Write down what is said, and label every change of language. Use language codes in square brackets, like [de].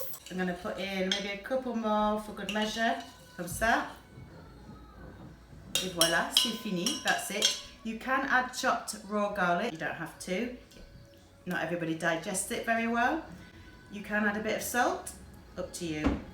[en] I'm going to put in maybe a couple more for good measure, [fr] comme ça. Et voilà, c'est fini, [en] that's it. You can add chopped raw garlic, you don't have to. Not everybody digests it very well. You can add a bit of salt, up to you.